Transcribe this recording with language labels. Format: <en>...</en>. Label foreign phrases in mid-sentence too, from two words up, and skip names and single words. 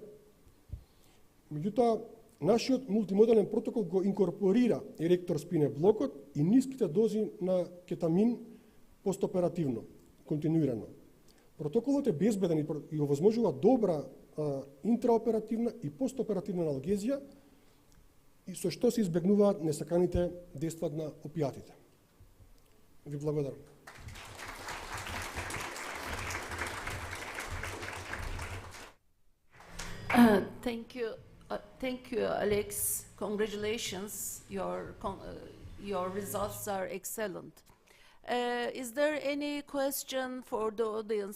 <mk>Меѓутоа, нашиот мултимодален протокол го инкорпорира еректор спине блокот и ниските дози на кетамин постоперативно, континуирано. Протоколот е безбеден и овозможува добра интраоперативна и постоперативна аналгезија и со што се избегнуваат несаканите дејства на опијатите. Ви благодарам.</mk> <en>Thank you, Alex. Congratulations. Your results are excellent. Is there any question for the audience?</en>